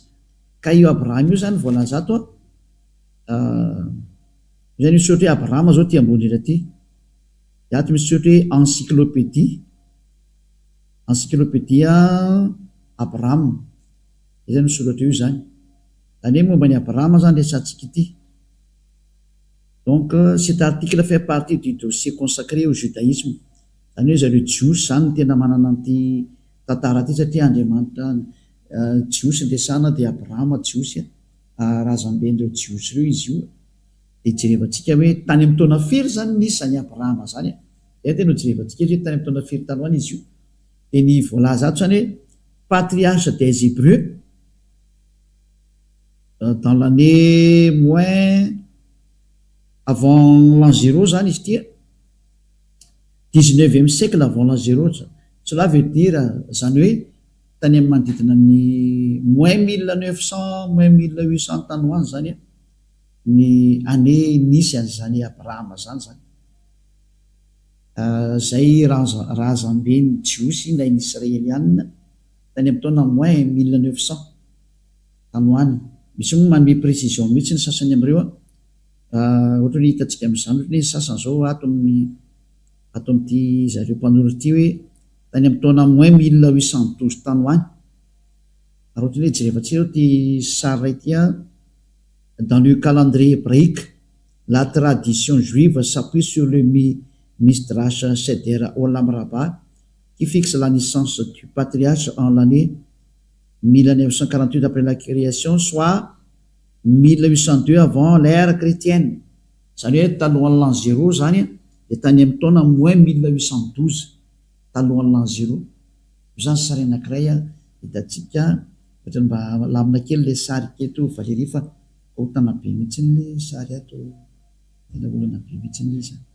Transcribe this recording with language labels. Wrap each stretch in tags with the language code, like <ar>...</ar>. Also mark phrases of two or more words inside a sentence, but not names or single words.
<mg>Ka io Abrahama io zany voalaza ato zany misy ohatra hoe Abrahama zao ty ambony indrindra ty dia ato misy ohatra hoe encyclopédia Abrahama zany misy ohatra io zany. Zany hoe momba ny Abrahama zany resantsika ity.</mg> <fr>Donc cet article fait partie du dossier consacré au judaïsme.</fr> <mg>Zany hoe zareo Jiosy zany tena manana an'ity tantara ty satria Andriamanitra Jiosy ndresana dia Abrahama Jiosy razamben'ireo Jiosy reo izy io. Dia jerevantsika hoe tany amin'ny taona firy zany nisy zany Abrahama zany dia tena jerevantsika hoe tany amin'ny taona firy taloha izy io. Dia ny voalaza ato zany hoe</mg> <fr>patriarche des Hébreux dans l'année moins avant l'an 0</fr> <mg>zany izy tia</mg> <fr>19e siècle avant l'an 0. Cela veut dire</fr> <mg>zany hoe tany amin'ny manodidina ny moins 1900 moins 1800 tany hoany zany ny année nisy an'zany Abrahama zany zay raha zambeny jiosy na ny israelianina tany amin'ny taona moins 1900 tany hoany. Misy moa manome précision mihitsy ny sasany am'ireo ohatra ny hitantsika amin'izany ohatra ny sasany zao ato amin'ity zareo mpanoratra ity hoe tany amin'ny taona moins 1812 tany hoany. Ary ohatra ny hoe jerevantsika ty sary ity</mg> <fr>dans le calendrier hébraïque la tradition juive s'appuie sur le Midrash Seder Olam Rabbah qui fixe la naissance du patriarche en l'année 1948 après la création, soit 1802 avant l'ère chrétienne.</fr> <mg>Zany hoe talohan'ny l'an 0 zany dia tany amin'ny taona moins 1812 talohan'ny l'an 0. Zany sary anankiray hitantsika ohatra mba lamina kely le sary keto Valérie fa hotana be mihitsy le sary ato tena olana be mihitsy izy.</mg>